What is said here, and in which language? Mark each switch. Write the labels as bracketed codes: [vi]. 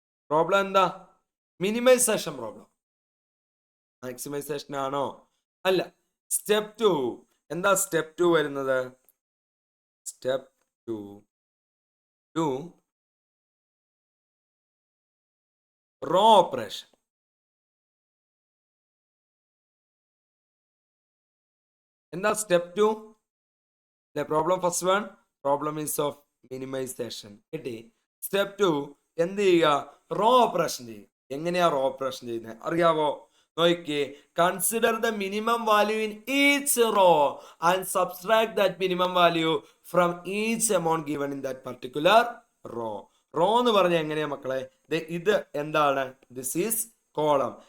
[ml] Problem എന്താ? Minimisation problem. Maximisation ആണോ? അല്ല. സ്റ്റെപ്പ് 2 എന്താ? സ്റ്റെപ്പ് 2 വരുന്നത് സ്റ്റെപ്പ് 2 റോ ഓപ്പറേഷൻ. എന്താ step 2? [en] The problem first one, problem is of [ml] minimisation കിട്ടി. സ്റ്റെപ്പ് 2 എന്ത് ചെയ്യുക? റോ ഓപ്പറേഷൻ ചെയ്യുക. എങ്ങനെയാ റോ ഓപ്പറേഷൻ ചെയ്യുന്നത് അറിയാവോ? നോക്കിയേ, [en] Consider the minimum value in each row and subtract that minimum value from each amount given in that particular row. [ml] Raw എന്ന് പറഞ്ഞാൽ എങ്ങനെയാ മക്കളെ? ഇത് എന്താണ്? [en] This is column.